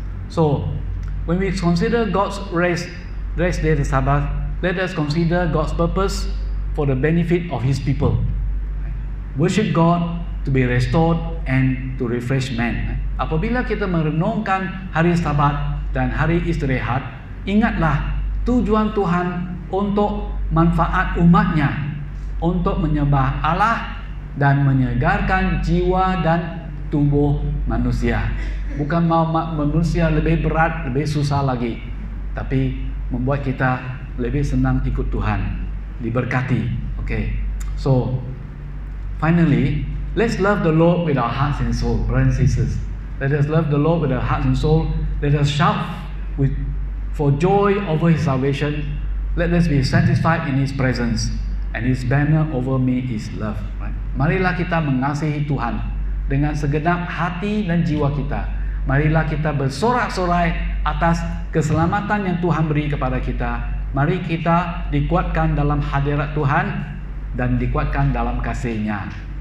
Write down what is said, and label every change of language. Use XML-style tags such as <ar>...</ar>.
<en>So when we consider God's rest day, the Sabbath, let us consider God's purpose for the benefit of his people. Worship God to be restored and to refresh man.</en> <ms>Apabila kita merenungkan hari Sabat dan hari istirahat, ingatlah tujuan Tuhan untuk manfaat umatnya, untuk menyembah Allah dan menyegarkan jiwa dan tubuh manusia. Bukan mau manusia lebih berat, lebih susah lagi, tapi membuat kita lebih senang ikut Tuhan, diberkati.</ms> <en>Okay. So finally, let's love the Lord with our hearts and soul, brothers and sisters. Let us love the Lord with our hearts and soul. Let us shout for joy over his salvation. Let us be satisfied in his presence, and his banner over me is love. Right?</en> <ms>Marilah kita mengasihi Tuhan dengan segenap hati dan jiwa kita. Marilah kita bersorak-sorai atas keselamatan yang Tuhan beri kepada kita. Mari kita dikuatkan dalam hadirat Tuhan dan dikuatkan dalam kasih-Nya.</ms>